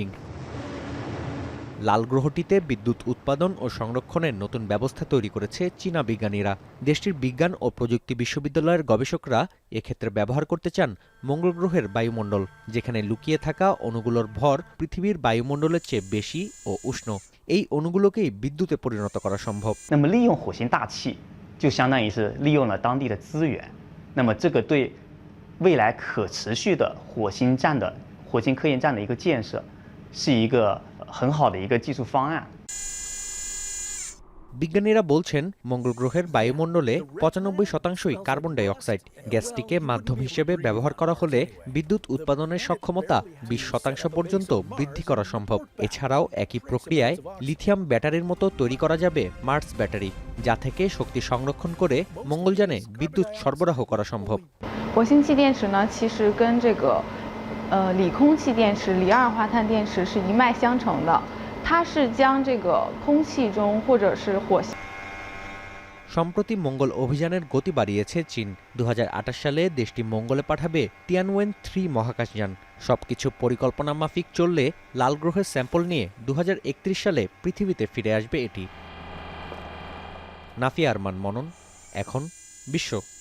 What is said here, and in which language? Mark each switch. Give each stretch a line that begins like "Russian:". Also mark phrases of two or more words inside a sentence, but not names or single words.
Bangla: লাল গ্রহটিতে বিদ্যুৎ উৎপাদন ও সংরক্ষণের নতুন ব্যবস্থা তৈরি করেছে চীনা বিজ্ঞানীরা। দেশটির বিজ্ঞান ও প্রযুক্তি বিশ্ববিদ্যালয়ের গবেষকরা এক্ষেত্রে ব্যবহার করতে চান মঙ্গল গ্রহের বায়ুমণ্ডল, যেখানে লুকিয়ে থাকা অণুগুলোর ভর পৃথিবীর বায়ুমণ্ডলের চেয়ে বেশি ও উষ্ণ। এই অণুগুলোকেই বিদ্যুতে পরিণত করা সম্ভব।
Chinese: 利用火星大气就相当于是利用了当地的资源，那么这个对未来可持续的火星科研站的一个建设是一个很好的一个技术方案。
Bangla: বিজ্ঞানীরা বলছেন মঙ্গল গ্রহের বায়ুমণ্ডলে 95% কার্বন ডাই অক্সাইড। গ্যাসটিকে মাধ্যম হিসেবে ব্যবহার করা হলে বিদ্যুৎ উৎপাদনের সক্ষমতা 20% পর্যন্ত বৃদ্ধি করা সম্ভব। এছাড়াও একই প্রক্রিয়ায় লিথিয়াম ব্যাটারির মতো তৈরি করা যাবে মার্স ব্যাটারি, যা থেকে শক্তি সংরক্ষণ করে মঙ্গলযানে বিদ্যুৎ সরবরাহ করা সম্ভব।
Chinese: 火星气电池呢，其实跟这个锂空气电池、锂二氧化碳电池是一脉相承的，它是将这个空气中或者是火星。
Bangla: সম্প্রতি মঙ্গল অভিযানের গতি বাড়িয়েছে চীন। 2028 সালে দেশটি মঙ্গলে পাঠাবে তিয়ানওয়েন 3 মহাকাশযান। সবকিছু পরিকল্পনা মাফিক চললে লাল গ্রহের স্যাম্পল নিয়ে 2031 সালে পৃথিবীতে ফিরে আসবে এটি। নাফি আরমান মনন, এখন বিশ্ব।